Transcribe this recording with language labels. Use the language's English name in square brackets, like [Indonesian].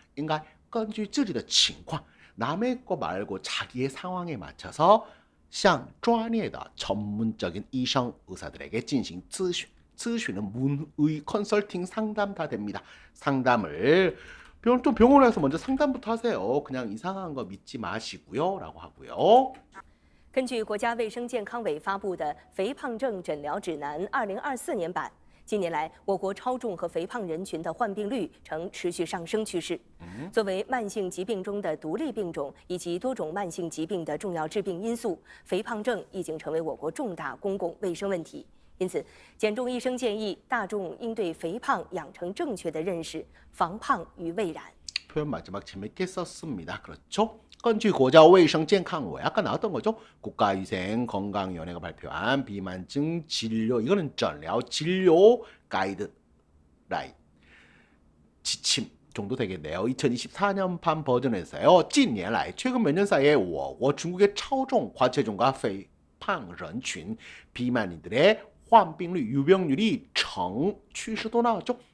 [Chinese] 应该根据自己的情况 [Korean] 남의 거 말고 자기의 상황에 맞춰서 [Chinese] 向专业的 [Korean] 전문적인 이성 의사들에게 진행咨询 咨询은 문의 컨설팅 상담 다 됩니다. 상담을 병원에서 먼저 상담부터 하세요. 그냥 이상한 거 믿지 마시고요. 라고 하고요. [Chinese] 根据国家卫生健康委发布的《肥胖症诊疗指南（2024年版）》，近年来，我国超重和肥胖人群的患病率呈持续上升趋势。作为慢性疾病中的独立病种以及多种慢性疾病的重要致病因素，肥胖症已经成为我国重大公共卫生问题。因此，减重医生建议大众应对肥胖养成正确的认识，防胖于未然。 [Korean] 표현 마지막 재밌게 썼습니다. 그렇죠? [Chinese] 根据国家卫生健康委 [Korean] 아까 나왔던 거죠. 국가위생건강위원회가 발표한 비만증 진료 이거는 诊疗 진료 가이드라인 지침 정도 되겠네요. 2024년판 버전에서요. [Chinese] 近年来 [Korean] 최근 몇 년 사이에 我国 중국의 超重 과체중과 [Chinese] 肥胖人群 [Korean] 비만인들의 환병률 유병률이 정趋势도 나왔죠.